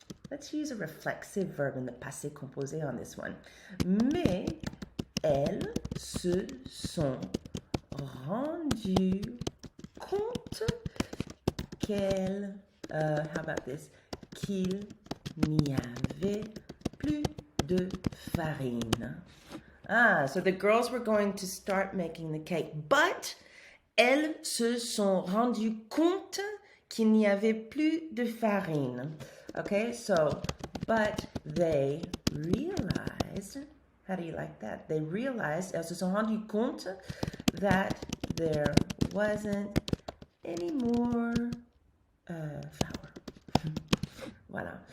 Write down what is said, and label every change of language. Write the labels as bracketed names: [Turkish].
[English] Let's use a reflexive verb in the passé composé on this one. [French] Mais elles se sont rendues compte qu'elles, [English] how about this? [French] Qu'il n'y avait plus de farine. [English] Ah, so the girls were going to start making the cake, but [French] elles se sont rendues compte qu'il n'y avait plus de farine. [English] Okay, so, but they realized, how do you like that? They realized, [French] elles se sont rendues compte [English] that there wasn't any more flour. [French] Voilà.